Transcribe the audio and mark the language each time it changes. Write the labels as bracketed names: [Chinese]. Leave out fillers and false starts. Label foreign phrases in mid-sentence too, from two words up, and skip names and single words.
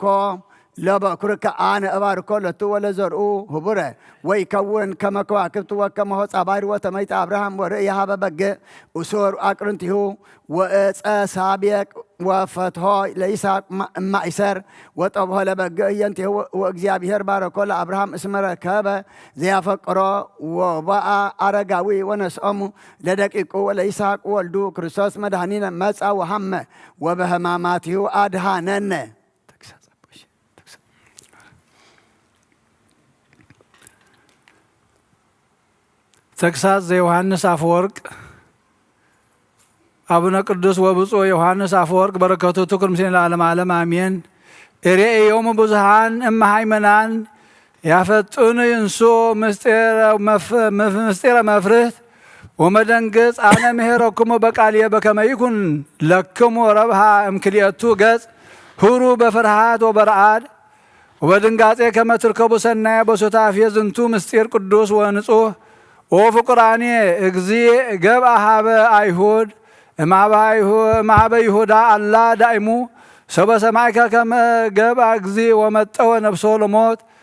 [Geez] ለበኩርከ አነ እባርኮ ለቱ ወለዘርኡ ህቡረ ወይከውን ከመ ከዋክብት ወከመ ሆጻ ባሕር ወተመይጠ አብርሃም ወርእየ ሀበ በግዕ እሶር አቅርንቲሁ ወዕፀ ሳቤቅ ወፈትሖ ለይስሐቅ እማእሰር ወጠብሖ ለበግዕ እየንቲሁ ወእግዚአብሔር ባረኮ ለአብርሃም እስመ ረከበ ዘያፈቅሮ ወበአ አረጋዊ ወነስኦሙ ለደቂቁ ወለይስሐቅ ወልዱ ክርስቶስ መድኃኒነ መጻ ወሐመ ወበህማማቲሁ አድሃነነ ተግሳጽ ዘዮሐንስ አፈወርቅ አቡነ ቅዱስ ወብፁዕ ዮሐንስ አፈወርቅ በረከቱ ትኩር ምስሌነ ለዓለመ ዓለም አሜን። እሬእዮሙ ብዙኃን እመሃይመናን ያፈጡን ይንሱ ምስጢረ መፍርህት ወመደንግጽ አነ ምሄረክሙ በቃልየ በከመ ይኩን ለክሙ ረብሃ እምክልኤቱ ገጽ ሁሩ በፍርሃት ወበረአድ ወበድንጋጼ ከመ ትርከቡ ሰናየ በሱታፌ ዝንቱ ምስጢር ቅዱስ ወንጹህ ኦ ፍቁራኔ እግዚእ ገብአ ሀበ አይሁድ እምኀበ ይሁዳ አላ ዳእሙ ሰበ ሰማይከ ከመ ገብአ እግዚእ ወመጠወ ነፍሶ ለሞት